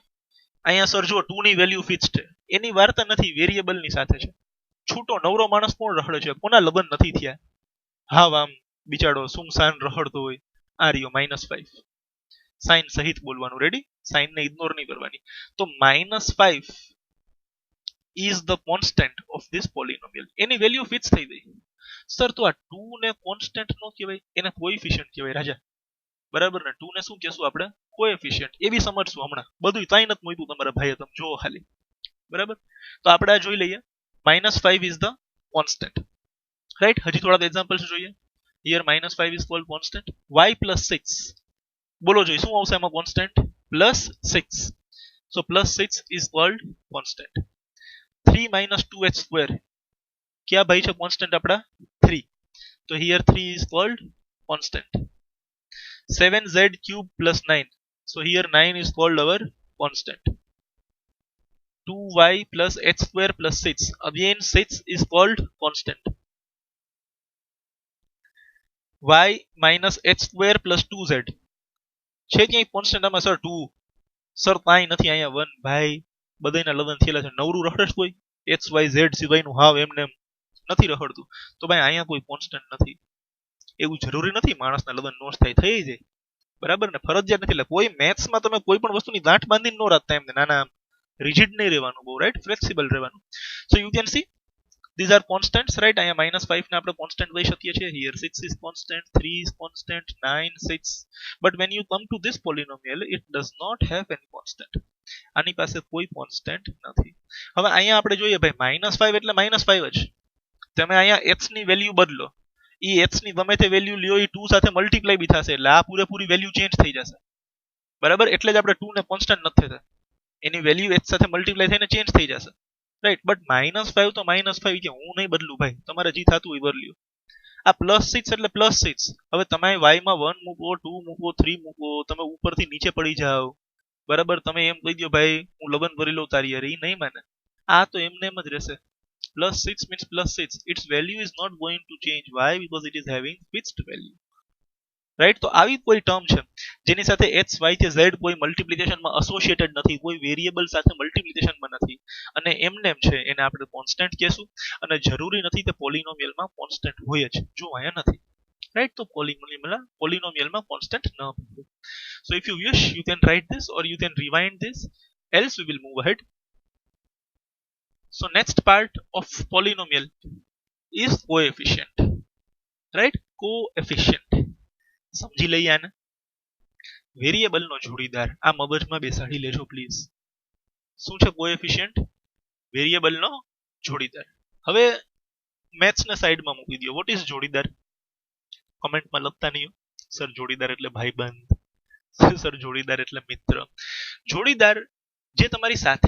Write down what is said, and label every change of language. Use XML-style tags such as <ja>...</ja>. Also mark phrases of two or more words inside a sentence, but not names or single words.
<gu>અહીંયા સર જો 2 ની વેલ્યુ ફિક્સ્ડ છે, એની વાર્તા નથી, વેરિયેબલ ની સાથે છે. છૂટો નવરો માણસ કોણ રખડે છે? કોના લગ્ન નથી થયા? હા, આમ બિચારો સુમસાન રખડતો હોય. આ રહ્યો -5, સાઇન સહિત બોલવાનું, રેડી? સાઇન ને ઇગ્નોર નહીં કરવાની.</gu> <en>તો -5 is the constant of this polynomial.</en> <gu>એની વેલ્યુ ફિક્સ થઈ ગઈ. સર, તો આ 2 ને કોન્સ્ટન્ટ નો કહેવાય, એને કોએફિશિયન્ટ કહેવાય રાજા, બરાબર ને? 2 ને શું કહેશું આપણે? કોએફિશિયન્ટ. એ બી સમજશું હમણાં, બધું તાઈ નથી મૂક્યું તમારા ભાઈએ, તમે જોવો ખાલી, બરાબર? તો આપણે આ જોઈ લઈએ. -5 is the constant, રાઈટ? હજી થોડા એક્ઝામ્પલ્સ જોઈએ.</gu> <en>here -5 is called constant. y plus 6,</en> <gu>બોલો જોઈ શું આવશે એમાં કોન્સ્ટન્ટ? +6,</gu> <en>so +6 is called constant. 3 - 2h square,</en> <gu>ક્યાં ભાઈ છે કોન્સ્ટન્ટ આપડા?</gu> <en>3, તો here 3 is called constant. 7z cube plus 9, so here 9 is called our constant. 2y plus h square plus 6, again 6 is called constant. y minus h square plus 2z,</en> <gu>છે ક્યાંય કોન્સ્ટન્ટ આમાં? સર 2, સર કાંઈ નથી, અહીંયા 1. ભાઈ, બધાયના લગ્ન થયેલા છે, નવરું રખડે કોઈ? x y z સિવાયનું હાવ એમને એમ નથી રખડતું. તો ભાઈ અહીંયા કોઈ કોન્સ્ટન્ટ નથી. એવું જરૂરી નથી માણસના લગ્ન નો થાય, થઈ જાય, બરાબર ને? ફરજિયાત નથી. એટલે કોઈ મેથ્સમાં તમે કોઈ પણ વસ્તુની ગાંઠ બાંધીને ન રાખતા એમને, નાના રિજિડ નહીં રહેવાનું બહુ, રાઈટ? ફ્લેક્સિબલ રહેવાનું.</gu> <en>so you can see these are constants, right?</en> <gu>અહીંયા -5 ને આપણે કોન્સ્ટન્ટ લઈ શકીએ છીએ.</gu> <en>here 6 is constant, 3 is constant, 9, 6, but when you come to this polynomial it does not have any constant.</en> <gu>આની પાસે કોઈ કોન્સ્ટન્ટ નથી. હવે અહીંયા આપણે જોઈએ ભાઈ, -5 એટલે -5 જ. તમે અહીંયા x ની વેલ્યુ બદલો, ઈ x ની ગમે તે વેલ્યુ લ્યો ઈ 2 સાથે મલ્ટીપ્લાય બી થશે એટલે આ પૂરેપૂરી વેલ્યુ ચેન્જ થઈ જશે બરાબર એટલે જ આપણે 2 ને કોન્સ્ટન્ટ નથી થતા એની વેલ્યુ x સાથે મલ્ટીપ્લાય થઈને ચેન્જ થઈ જશે</gu> <en>right but</en> <gu>-5 તો -5 કે હું નહીં બદલું ભાઈ તમારે જે થતું હોય બદલ્યો આ +6 એટલે +6 હવે તમે y માં 1 મૂકો 2 મૂકો 3 મૂકો તમે ઉપરથી નીચે પડી જાઓ બરાબર તમે એમ કહી દો ભાઈ હું લગન ભરી લઉં તારી યાર ઈ નહીં માને આ તો એમને એમ જ રહેશે</gu> <en>+6 means +6 its value is not going to change why because it is having fixed value</en> <gu>રાઈટ તો આવી કોઈ ટર્મ છે જેની સાથે x y કે z કોઈ મલ્ટીપ્લિકેશન માં એસોસિએટેડ નથી કોઈ વેરીએબલ સાથે મલ્ટીપ્લિકેશન માં નથી અને એમને એમ છે એને આપણે કોન્સ્ટન્ટ કહેશું અને જરૂરી નથી કે પોલિનોમિયલ માં કોન્સ્ટન્ટ હોય જ જો અહીંયા નથી રાઈટ તો પોલિનોમિયલ માં કોન્સ્ટન્ટ ન હોય</gu> <en>so if you wish you can write this or you can rewind this else we will move ahead so next part of polynomial is coefficient right coefficient</en> <gu>સમજી લઈએ આને વેરીએબલ નો જોડીદાર આ મગજમાં બેસાડી લેજો પ્લીઝ શું છે કોએફિશિયન્ટ વેરીએબલ નો જોડીદાર હવે મેથ્સ ને સાઈડમાં મૂકી દો</gu> <en>what is</en> <gu>જોડીદાર કમેન્ટમાં લખતા નહીં સર જોડીદાર એટલે ભાઈબંધ સર જોડીદાર એટલે મિત્ર જોડીદાર જે તમારી સાથે</gu>